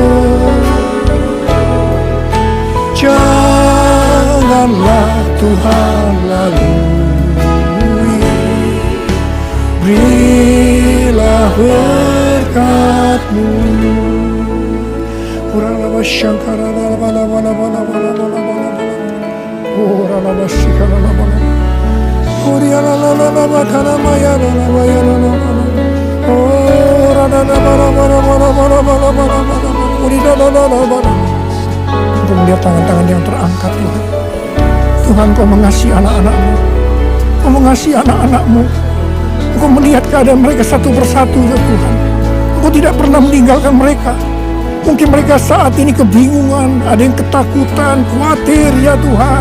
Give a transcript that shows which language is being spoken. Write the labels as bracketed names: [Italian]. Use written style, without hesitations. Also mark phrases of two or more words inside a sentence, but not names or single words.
[Indonesian] Janganlah Tuhan lalui, berilah berkat-Mu. Uralaba shankara bala bala bala bala bala bala. Uralaba shikara bala. Urialala bakana maya bala maya bala. Uralala bala bala bala bala bala bala bala. Urilala bala. Engkau melihat tangan-tangan yang terangkat Tuhan. Tuhan, Kau mengasihi anak-anak-Mu. Kau mengasihi anak-anak-Mu. Engkau melihat keadaan mereka satu persatu ya Tuhan. Engkau tidak pernah meninggalkan mereka. Mungkin mereka saat ini kebingungan, ada yang ketakutan, khawatir ya Tuhan.